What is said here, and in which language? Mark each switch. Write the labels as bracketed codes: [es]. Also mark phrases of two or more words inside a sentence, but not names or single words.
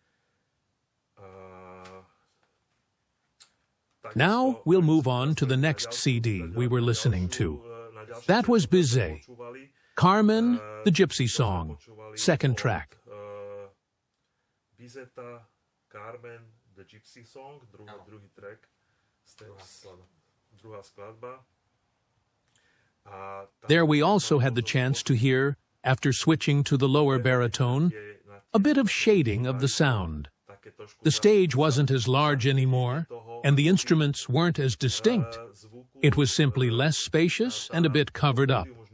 [en] Now we'll move on to the next CD we were listening to. That was Bizet, Carmen, the Gypsy Song, second track. Bizeta, Carmen, the Gypsy Song, [sk] druhý track, druhá skladba. [en] There we also had the chance to hear, after switching to the lower baritone, a bit of shading of the sound. The stage wasn't as large anymore, and the instruments weren't as distinct. It was simply less spacious and a bit covered up.